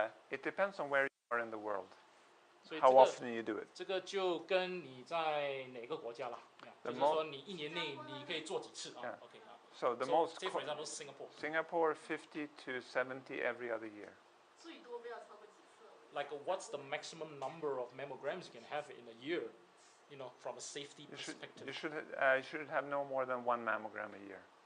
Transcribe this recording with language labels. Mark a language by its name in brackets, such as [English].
[English] It depends on where you are in the world. [Chinese] 所以 [English] How often you do it. [Chinese] 这个就跟你在哪个国家了，就是说你一年内你可以做几次啊 ？OK 啊。 [English] So the So, most say for example Singapore. Singapore 50 to 70 every other year. [Chinese] 最多不要超过几次。 [English] Like what's the maximum number of mammograms you can have in a year? From a safety perspective. You should have no more than one mammogram a year.